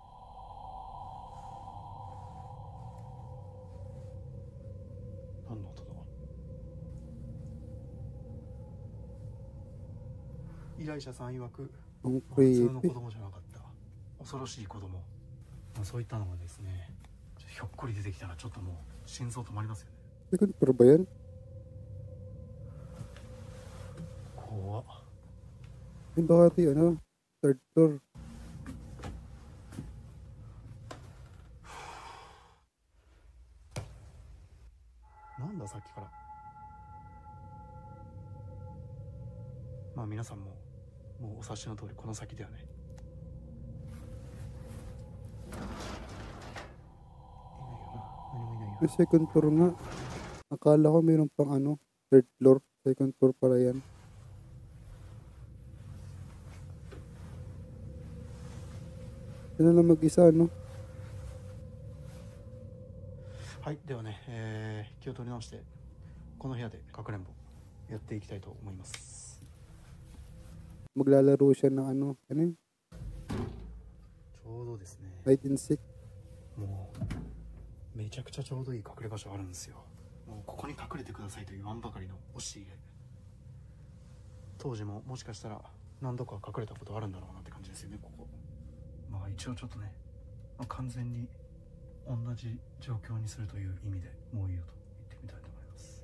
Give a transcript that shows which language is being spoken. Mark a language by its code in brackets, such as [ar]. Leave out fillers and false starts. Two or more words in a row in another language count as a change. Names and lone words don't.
[ja] 何の音だ？依頼者さん曰く [tl] Ang [ja] 普通の子 [en] creepy. [ja] 供じゃなかった、恐ろしい子供、まあ、そういったのがですねひょっこり出てきたらちょっともう心臓止まりますよね。 [en] Second floor [tl] ba yan? [ja] 怖っ。 [tl] Eh, baka ito yung [en] third floor. [ja] なんださっきから。まあ皆さんももうお察しの通りこの先ではね、いないよな、何もいないよ [tl] Yung [en] second floor [tl] nga. Akala ko meron pang [en] third floor. Second floor [tl] pala yan. 'Yan na lang mag-isa, no? [ja] はい、ではね、気を取り直してこの部屋でかくれんぼやっていきたいと思います。 [tl] Maglalaro siya ng ano yun? [ja] ちょうどですね、 [en] Hide and seek. [ja] もうめちゃくちゃちょうどいい隠れ場所あるんですよ。もうここに隠れてくださいと言わんばかりの押し入れ。当時ももしかしたら何度か隠れたことあるんだろうなって感じですよね、ここ。まあ一応ちょっとね、まあ、完全に同じ状況にするという意味でもういいよと言ってみたいと思います。